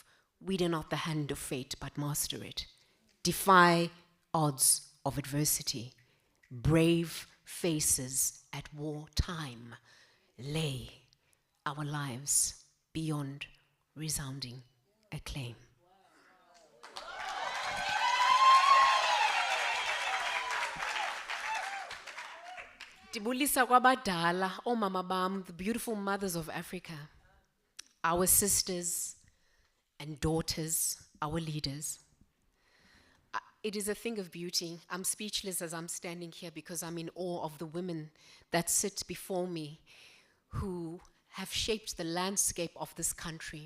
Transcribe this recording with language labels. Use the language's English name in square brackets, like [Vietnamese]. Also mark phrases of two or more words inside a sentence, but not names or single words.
[English] We dare not the hand of fate but master it, defy odds of adversity, brave faces at wartime, lay our lives beyond resounding acclaim. [Xhosa] Dibulisa kwabadala, omama bam, [English] the beautiful mothers of Africa, our sisters and daughters, our leaders. It is a thing of beauty. I'm speechless as I'm standing here because I'm in awe of the women that sit before me who have shaped the landscape of this country.